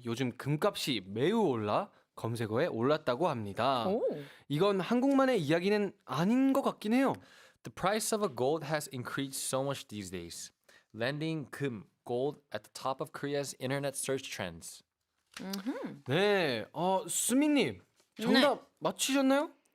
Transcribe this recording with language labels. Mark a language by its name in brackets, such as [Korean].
[Korean] 요즘 금값이 매우 올라 검색어에 올랐다고 합니다. 오. 이건 한국만의 이야기는 아닌 것 같긴 해요. [English] The price of a gold has increased so much these days, landing 금, gold at the top of Korea's internet search trends. [Korean] 네, 수민님 정답 맞히셨나요?